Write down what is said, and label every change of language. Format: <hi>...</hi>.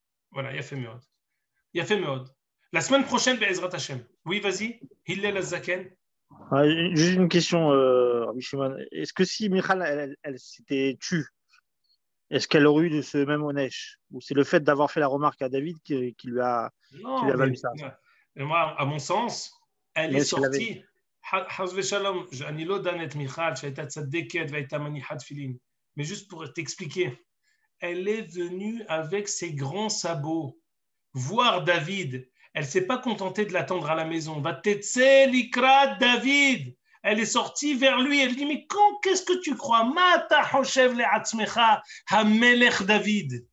<fr>Voilà, il a fait Meod. Il a fait Meod. La semaine prochaine, Be'ezrat Hashem. Oui, vas-y. Hillel Azaken. Juste une question, Rabbi Shimon. Est-ce que si Michal, elle s'était tue, est-ce qu'elle aurait eu de ce même Onesh? Ou c'est le fait d'avoir fait la remarque à David qui lui a valu ça? Moi, à mon sens, elle est sortie.</fr> <he>Haz v'Shalom, אני לא דן את מיכל שהייתה צדקת והייתה מניחת תפילין.</he> <fr>Mais juste pour t'expliquer, elle est venue avec ses grands sabots voir David. Elle ne s'est pas contentée de l'attendre à la maison.</fr> <he>Va t'etze likrat David.</he> <fr>Elle est sortie vers lui. Elle dit, mais qu'est-ce que tu crois?</fr> <he>Mata hoshev le'atzmecha hamelech David.</he>